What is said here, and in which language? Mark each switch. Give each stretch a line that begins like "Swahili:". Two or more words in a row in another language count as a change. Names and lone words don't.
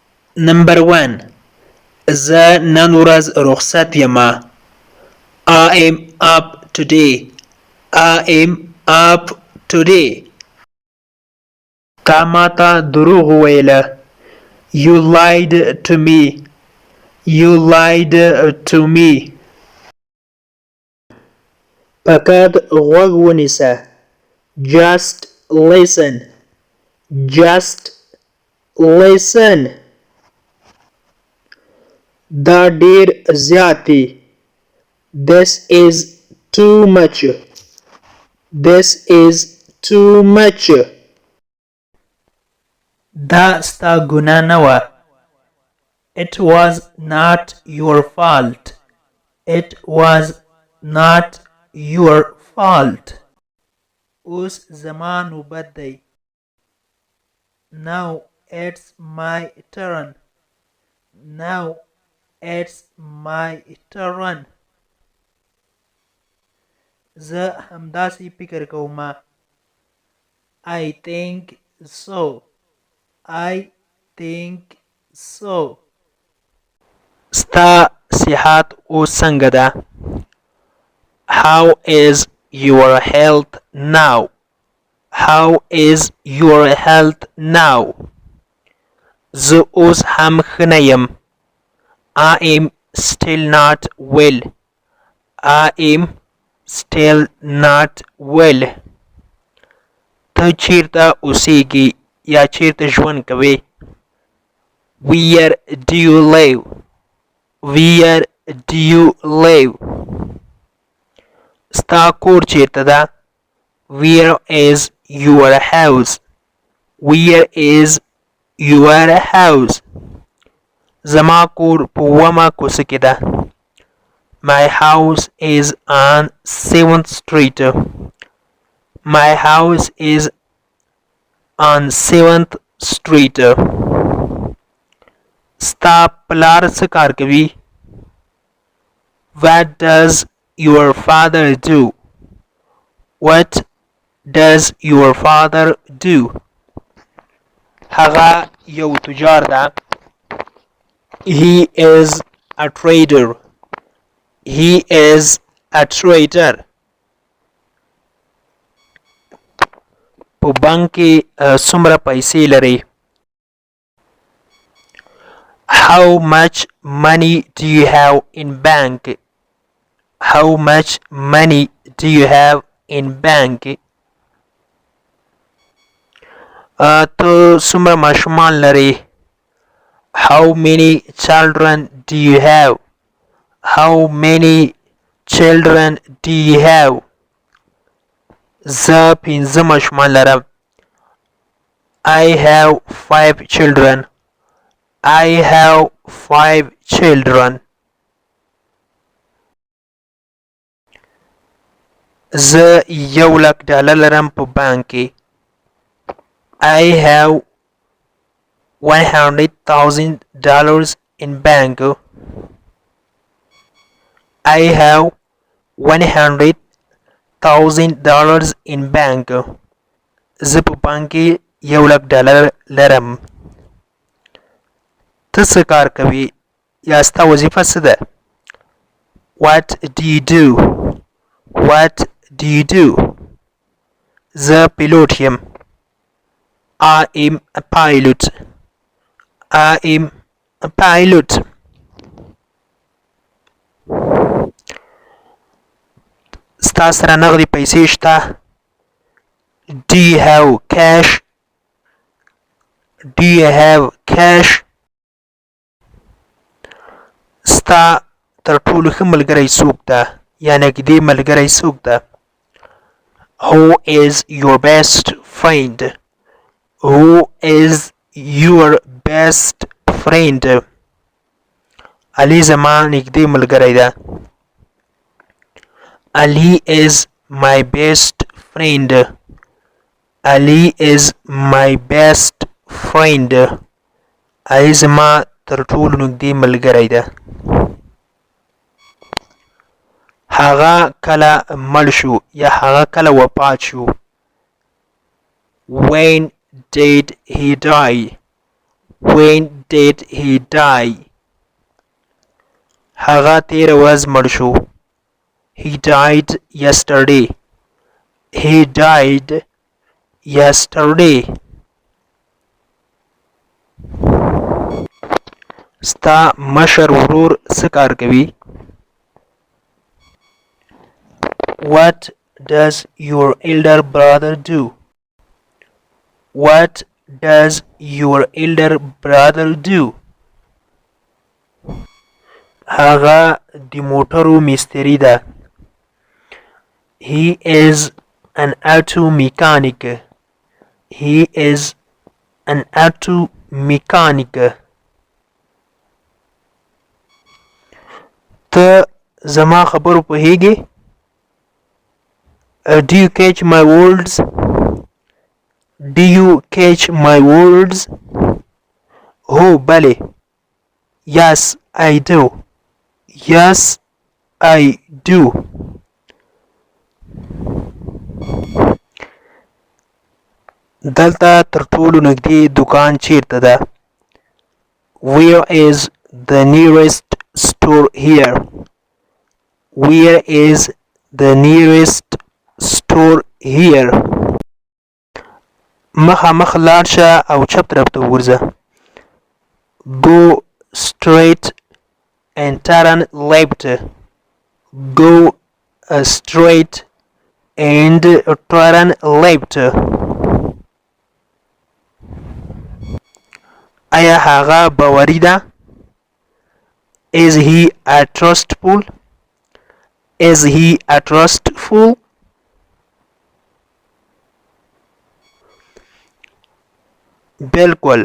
English: Number 1.
Pashto: زه نن ورځ رخصت یم.
English: I am up today. I am up today.
Pashto: تا ماته دروغ وویله.
English: You lied to me. You lied to me.
Pashto: فقط غوږ ونیسه.
English: Just listen. Just listen.
Pashto: دا ډیر زیات دی.
English: This is too much. This is too much.
Pashto: دا ستا ګناه نه وه.
English: It was not your fault. It was not your fault.
Pashto: اوس زما نوبت دی.
English: Now it's my turn. Now it's my turn.
Pashto: زه همداسې فکر کوم.
English: I think so. I think so.
Pashto: ستا صحت اوس څنګه ده؟
English: How is your health now? How is your health now?
Pashto: زه اوس هم ښه نه یم.
English: I am still not well. I am still not well.
Pashto: ته چیرته اوسیږي یا چیرته ژوند کوې؟
English: Where do you live? Where do you live?
Pashto: ستا کور چیرته ده؟
English: Where is your house? Where is your house?
Pashto: زما کور په 1مه کوڅه کې ده.
English: My house is on 7th Street. My house is on 7th Street.
Pashto: ستا پلار څه کار کوي؟
English: What does your father do? What does your father do?
Pashto: هغه یو تجار ده.
English: He is a trader. He is a trader.
Pashto: په بانک کې څومره پیسې لري؟
English: How much money do you have in bank? How much money do you have in bank?
Pashto: ته څومره ماشومان لري؟
English: How many children do you have? How many children do you have?
Pashto: زه 5 ماشومان لرم.
English: I have 5 children. I have 5 children.
Pashto: زه $1,00,000 لرم په بانک کې.
English: I have $100,000 in bank. I have $100,000 in bank.
Pashto: زه په بانک کې $1,00,000 لرم. ته څه کار کوي یا ستا وظیفه څه ده؟
English: What do you do? What do you do?
Pashto: زه پیلوټ یم.
English: I am a pilot. I am a pilot.
Pashto: ستا سره نغدي پیسې شته؟
English: Do you have cash? Do you have cash?
Pashto: ستا تر ټولو ښه ملګری څوک ده یا نږدې ملګری څوک ده؟
English: Who is your best friend? Who is your best friend?
Pashto: علي زما نږدې ملګری ده.
English: Ali is my best friend. Ali is my best friend.
Pashto: علي زما تر ټولو نږدې ملګری ده. هغه کله مړ شو یا هغه کله وفات شو؟
English: When did he die? When did he die?
Pashto: هغه تیره ورځ مړ شو.
English: He died yesterday. He died yesterday.
Pashto: ستا مشر ورور څه کار کوي؟
English: What does your elder brother do? What does your elder brother do?
Pashto: هغه د موټرو مستری ده.
English: He is an auto mechanic. He is an auto mechanic.
Pashto: ته زما خبرو پوهیږې؟
English: Do you catch my words? Do you catch my words?
Pashto: هو بله.
English: Yes, I do. Yes, I do.
Pashto: دلته تر ټولو نږدې دکان چیرته ده؟
English: Where is the nearest store here? Where is the nearest store here?
Pashto: مخامخ لاړ شه او چپ طرف ته ورځه.
English: Go straight and turn left. Go straight and turn left.
Pashto: آیا هغه باوري ده؟
English: Is he a trustful? Is he a trustful?
Pashto: بالکل.